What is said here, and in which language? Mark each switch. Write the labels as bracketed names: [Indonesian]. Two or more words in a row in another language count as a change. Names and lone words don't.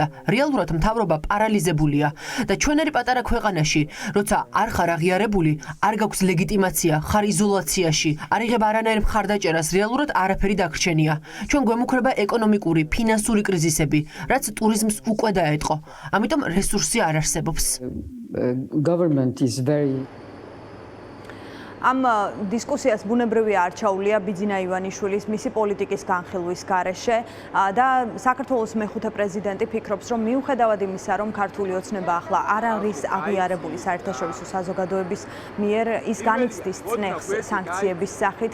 [Georgian] რეალურად მთავრობა პარალიზებულია და ჩვენერი პატარა ქვეყანაში, როცა არ ხარ აღიარებული, არ გაქვს ლეგიტიმაცია, ხარ იზოლაციაში, არ იღებ არანაირ მხარდაჭერას, რეალურად არაფერი დაგრჩენია. ჩვენ გვემუქრება ეკონომიკური, ფინანსური კრიზისები, რაც ტურიზმს უკვე დაეტყო. ამიტომ რესურსი არ არსებობს. [English] Government is very [Georgian] ამ დისკუსიას ბუნებრივია არჩეულია ბიძინა ივანიშვილის მისი პოლიტიკის განხილვის გარეშე და საქართველოს მეხუთე პრეზიდენტი ფიქრობს, რომ მიუხედავად იმისა, რომ ქართული ოცნება ახლა არ არის აღიარებული საერთაშორისო საზოგადოების მიერ, ის განიცდის წნეხს სანქციების სახით.